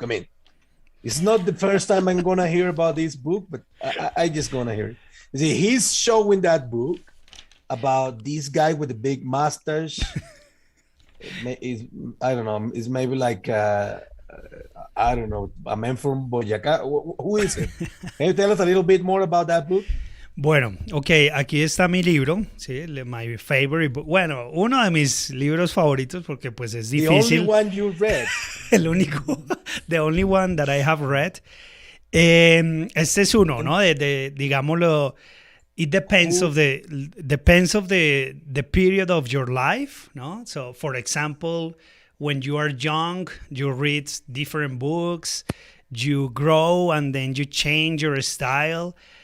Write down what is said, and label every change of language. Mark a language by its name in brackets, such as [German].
[English] I mean, it's not the first time I'm gonna hear about this book, but I just gonna hear it. See, he's showing that book about this guy with the big mustache. Is I don't know. Is maybe like I don't know, a man from Boyacá. Who is it? Can you tell us a little bit more about that book? [Spanish] Bueno, ok, aquí está mi libro, ¿sí? [English] My favorite book. [Spanish] Bueno, uno de mis libros favoritos porque pues es [English] The [Spanish] difícil. [English] only one you read. [Spanish] El único, [English] the only one that I have read. [Spanish] Este es uno, ¿no? Digámoslo, [English] it depends of the period of your life, ¿no? So, for example, when you are young, you read different books, you grow, and then you change your style.